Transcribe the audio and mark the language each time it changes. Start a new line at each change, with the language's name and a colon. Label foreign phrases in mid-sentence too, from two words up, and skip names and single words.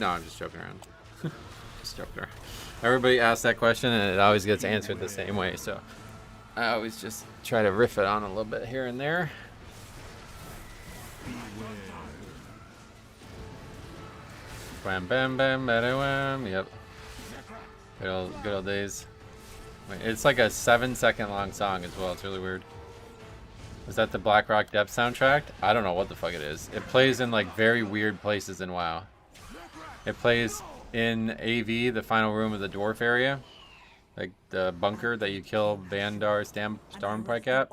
English: No, I'm just joking around. Just joking around. Everybody asks that question and it always gets answered the same way, so I always just try to riff it on a little bit here and there. Wham bam bam bada wham. Yep. Good old days. Wait, it's like a 7-second long song as well. It's really weird. Is that the Blackrock Depth soundtrack? I don't know what the fuck it is. It plays in like very weird places in WoW. It plays in AV, the final room of the dwarf area, like the bunker that you kill Bandar Stormpike at.